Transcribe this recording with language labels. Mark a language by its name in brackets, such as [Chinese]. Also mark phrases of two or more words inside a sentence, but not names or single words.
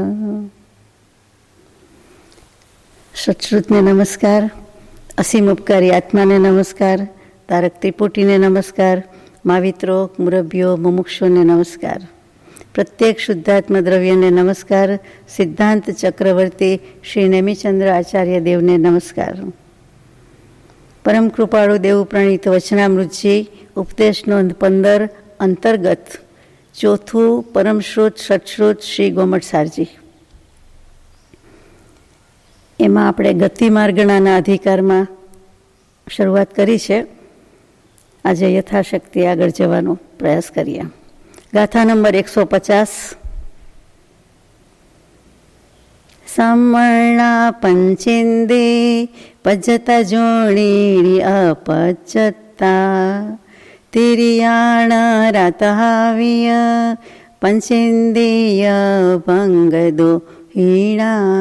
[Gujarati] સત્શ્રુતને નમસ્કાર, અસીમ ઉપકારી આત્માને નમસ્કાર, તારક ત્રિપુટીને નમસ્કાર, માવિત્રો મુરબ્બિયો મુમુક્ષોને નમસ્કાર, પ્રત્યેક શુદ્ધાત્મ દ્રવ્યને નમસ્કાર, સિદ્ધાંત ચક્રવર્તી શ્રી નેમિચંદ્ર આચાર્ય દેવને નમસ્કાર। પરમ કૃપાળુ દેવ પ્રણીત વચનામૃતજી ઉપદેશ નોંધ 15 અંતર્ગત ચોથું પરમશ્રુત સત્શ્રુત શ્રી ગોમટ સારજી। એમાં આપણે ગતિમાર્ગના અધિકારમાં શરૂઆત કરી છે। આજે યથાશક્તિ આગળ જવાનો પ્રયાસ કરીએ। ગાથા નંબર 150। [Prakrit languages] समर्णा पंचेन्दे पज्जता जोणी अपज्जता तिरियाण रातहाविय पंचेन्देय भंगदो हीणा।